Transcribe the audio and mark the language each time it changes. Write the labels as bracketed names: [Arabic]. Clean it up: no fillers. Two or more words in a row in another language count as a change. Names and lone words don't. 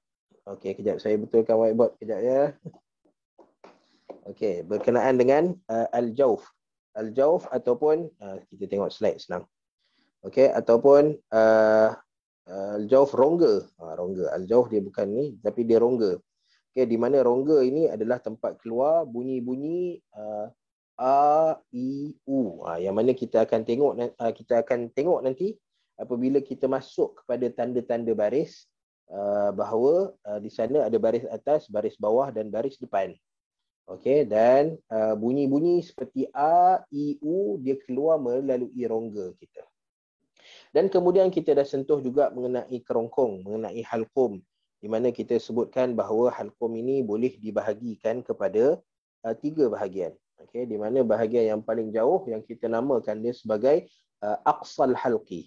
[Malay] Okey, kejap saya betulkan whiteboard kejap ya. Okey, berkenaan dengan al-jawf. Al-jawf ataupun kita tengok slide senang. Okey, ataupun al-jawf rongga. Rongga. Al-jawf dia bukan ni tapi dia rongga. Okey, di mana rongga ini adalah tempat keluar bunyi-bunyi a, i, u. Yang mana kita akan tengok nanti apabila kita masuk kepada tanda-tanda baris bahawa di sana ada baris atas, baris bawah dan baris depan. Okey, dan bunyi-bunyi seperti a, i, u dia keluar melalui rongga kita. Dan kemudian kita dah sentuh juga mengenai kerongkong, mengenai halqum, di mana kita sebutkan bahawa halqum ini boleh dibahagikan kepada 3 bahagian. Okey, di mana bahagian yang paling jauh yang kita namakan dia sebagai [Arabic] aqsal halqi.